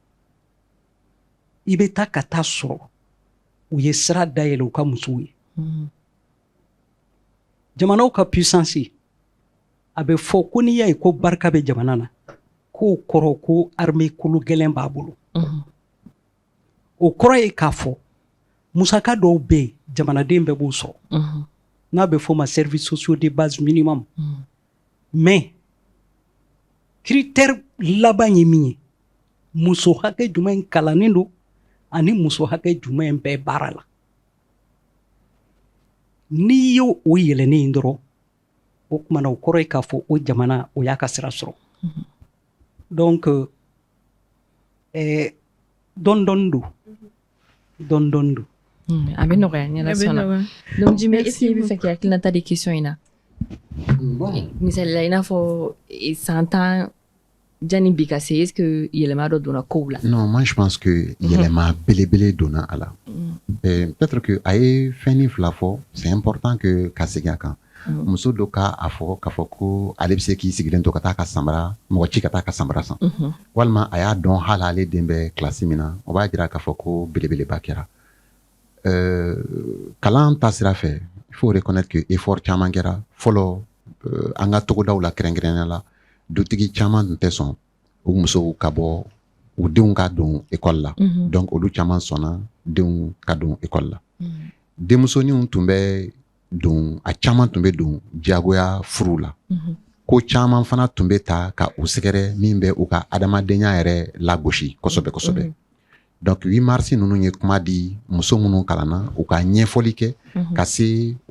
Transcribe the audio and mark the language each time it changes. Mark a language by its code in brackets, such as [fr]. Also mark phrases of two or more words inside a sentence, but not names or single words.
[bm] i bɛ taa ka taa sɔrɔ u ye sira dayɛlɛ u ka musow ye jamanaw ka puissance a bɛ fɔ ko n'i y'a ye ko barika bɛ jamana na k'o kɔrɔ ko armée kolo gɛlɛn b'a bolo o kɔrɔ ye k'a fɔ musaka dɔw bɛ yen jamanaden bɛɛ b'o sɔrɔ n'a bɛ fɔ o ma [fr] services sociaux de base minimum mais critère [bm] laban ye min ye muso hakɛ jumɛn kalannen don ani muso hakɛ jumɛn bɛɛ baara la n'i y'o yɛlɛnnen ye dɔrɔn o kumana o kɔrɔ ye k'a fɔ o jamana o y'a ka sira sɔrɔ donc dɔɔnin-dɔɔnin don a bɛ nɔgɔya ni Ala sɔnna [fr] donc Jimi est-ce que [bm] i bɛ fɛ k'i hakilinata di question in na misali la i n'a fɔ san 10 jani bi ka se [fr] est-ce que [bm] yɛlɛma dɔ donna kow la [fr] non moi je pense que [bm] yɛlɛma belebele donna a la [fr] peut-être que [bm] a ye fɛn ni fila fɔ [fr] c'est important que [bm] ka segin a kan muso dɔ k'a fɔ k'a fɔ ko ale bɛ se k'i sigilen to ka taa ka samara mɔgɔ ci ka taa ka samara san walima a y'a dɔn hali ale den bɛ kilasi min na o b'a jira k'a fɔ ko belebeleba kɛra kalan ta sira fɛ [fr] il faut reconnaître que effort [bm] caman kɛra fɔlɔ an ka togodaw la kɛrɛnkɛrɛnnenya la dutigi caman tun tɛ sɔn u musow ka bɔ u denw ka don école la donc olu caman sɔnna denw ka don école la denmusoninw tun bɛ don a caman tun bɛ don diyagoya furu la ko caman fana tun bɛ ta ka u sɛgɛrɛ min bɛ u ka adamadenya yɛrɛ lagosi kosɛbɛ kosɛbɛ donc 8 mars ninnu ye kuma di muso minnu kalanna u ka ɲɛfɔli kɛ ka se o